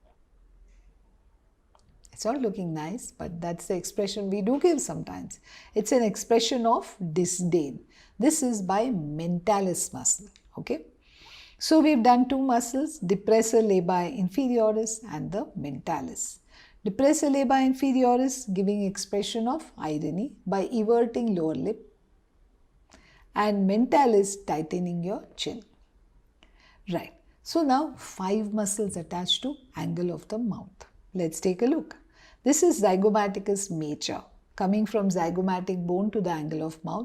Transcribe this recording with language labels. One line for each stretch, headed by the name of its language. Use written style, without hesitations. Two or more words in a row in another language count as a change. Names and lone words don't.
English: It's not looking nice, but that's the expression we do give sometimes. It's an expression of disdain. This is by mentalis muscle. Okay, so we've done 2 muscles, depressor labii inferioris and the mentalis. Depressor labii inferioris giving expression of irony by everting lower lip, and mentalis tightening your chin. Right. So now 5 muscles attached to angle of the mouth. Let's take a look. This is zygomaticus major. Coming from zygomatic bone to the angle of mouth.